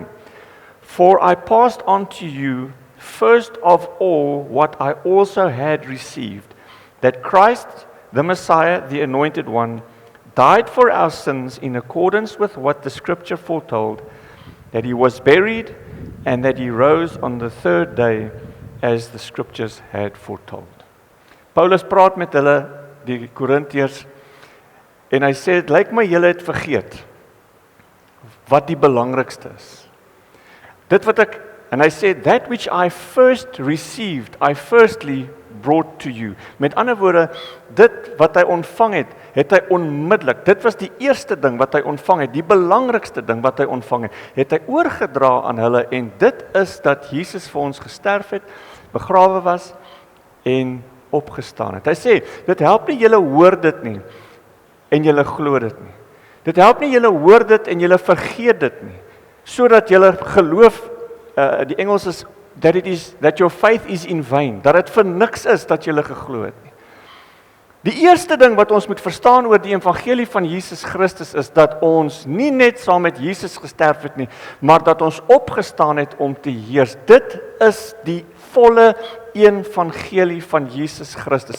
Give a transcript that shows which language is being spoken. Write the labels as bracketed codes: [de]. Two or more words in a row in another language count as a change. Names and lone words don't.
[en] For I passed on to you first of all what I also had received, that Christ, the Messiah, the Anointed One, died for our sins in accordance with what the Scripture foretold, that he was buried and that he rose on the third day as the Scriptures had foretold. [af] Paulus praat met hulle die Korintiërs en hy sê, dit lyk my julle het vergeet wat die belangrikste is. Dit wat en hy sê, [en] that which I first received, I firstly brought to you. [af] Met ander woorde, dit wat hy ontvang het, het hy onmiddellik, dit was die eerste ding wat hy ontvang het, die belangrikste ding wat hy ontvang het hy oorgedra aan hulle, en dit is dat Jesus vir ons gesterf het, begrawe was, en opgestaan het. Hy sê, dit help nie julle hoor dit nie, en julle glo dit nie. Dit help nie julle hoor dit en julle vergeet dit nie, sodat julle geloof, die Engels is, [en] that your faith is in vain, [af] dat dit vir niks is dat julle geglo het nie. Die eerste ding wat ons moet verstaan oor die evangelie van Jesus Christus is dat ons nie net saam met Jesus gesterf het nie, maar dat ons opgestaan het om te heers. Dit is die volle evangelie van Jesus Christus.